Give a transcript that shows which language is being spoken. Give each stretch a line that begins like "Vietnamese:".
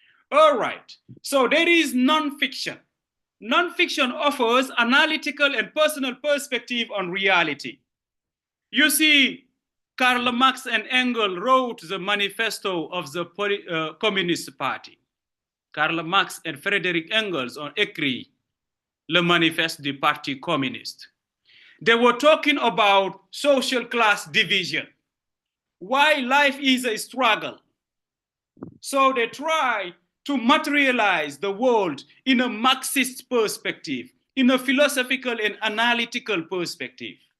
English: All right, so there is nonfiction. Nonfiction offers analytical and personal perspective on reality. You see, Karl Marx and Engels wrote the manifesto of the Communist Party.
French: Karl Marx and Frédéric Engels ont écrit le manifeste du Parti communiste.
English: They were talking about social class division, why life is a struggle. So they try to materialize the world in a Marxist perspective, in a philosophical and analytical perspective.